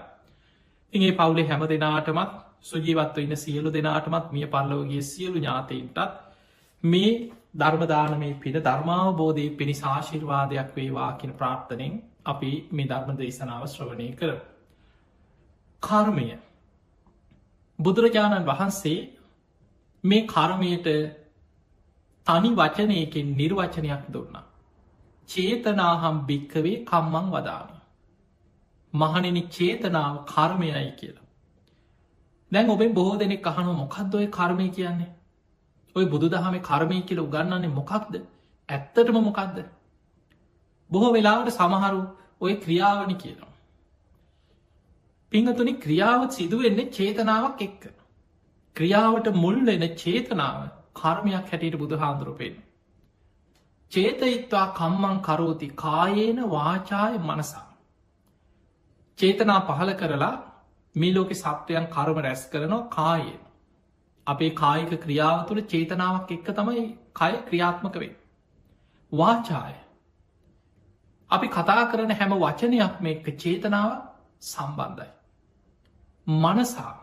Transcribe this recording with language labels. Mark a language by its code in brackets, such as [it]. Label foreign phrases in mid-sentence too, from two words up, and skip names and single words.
[si] ඉගේ පවුලේ හැම දෙනාටමත් සුජීවත්ව ඉන්න සියලු දෙනාටමත් මිය පරලෝගේ සියලු ඥාතීන්ටත් මේ ධර්මදානමේ පින ධර්මාවබෝධය පිණිස ආශිර්වාදයක් වේවා කියන ප්‍රාර්ථනයෙන් අපි මේ ධර්ම දේශනාව ශ්‍රවණය කර. කර්මය බුදුරජාණන් වහන්සේ මේ කර්මයට තනි වචනයකින් නිර්වචනයක් දුන්නා. [pi] චේතනාහම් භික්කවේ කම්මං වදාමි. [si] මහණෙනි චේතනාව කර්මයයි කියලා. දැන් ඔබෙන් බොහෝ දෙනෙක් අහනව මොකක්ද ඔය කර්මය කියන්නේ. ඔය බුදු දහම කර්මය කියල උගන්නන්නේ මොකක්ද ඇත්තටම මොකක්ද. බොහෝ වෙලාවට සමහරු ඔය ක්‍රියාවනි කියනවා. පිංහතුනි ක්‍රියාවත් සිදුවෙන්නේ චේතනාවක් එක්ක. ක්‍රියාවට මුල් වෙන චේතනාව කර්මයක් හැටියට බුදු හාන්දුරපෙන්. [pi] චේතයිත්වා කම්මං කරෝති කායේන වාචාය මනසා. [si] චේතනා පහල කරලා මේ ලෝක සත්වයන් කර්ම රැස් කරනවා කායෙන්. අපේ කායික ක්‍රියාව තුළ චේතනාවක් එක්ක තමයි කය ක්‍රියාත්මක වේ. වාචාය අපි කතා කරන හැම වචනයක් මේ එක්ක චේතනාව සම්බන්ධයි.